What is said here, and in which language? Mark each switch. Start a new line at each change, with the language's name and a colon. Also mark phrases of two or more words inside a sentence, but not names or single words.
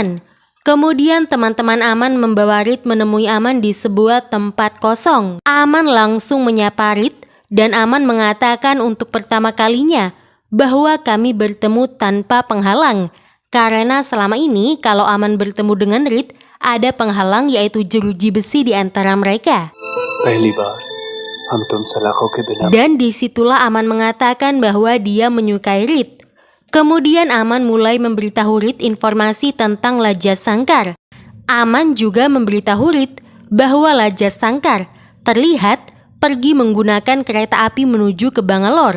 Indonesian: Kemudian teman-teman Aman membawa Reed menemui Aman di sebuah tempat kosong. Aman langsung menyapa Reed dan Aman mengatakan untuk pertama kalinya bahwa kami bertemu tanpa penghalang. Karena selama ini kalau Aman bertemu dengan Reed, ada penghalang yaitu jeruji besi di antara mereka.
Hindi: पहली बार हम तुम सलाखों के बिना
Indonesian: Dan disitulah Aman mengatakan bahwa dia menyukai Reed. Kemudian Aman mulai memberitahu Reed informasi tentang Raja Sangkar. Aman juga memberitahu Reed bahwa Raja Sangkar terlihat pergi menggunakan kereta api menuju ke Bangalore.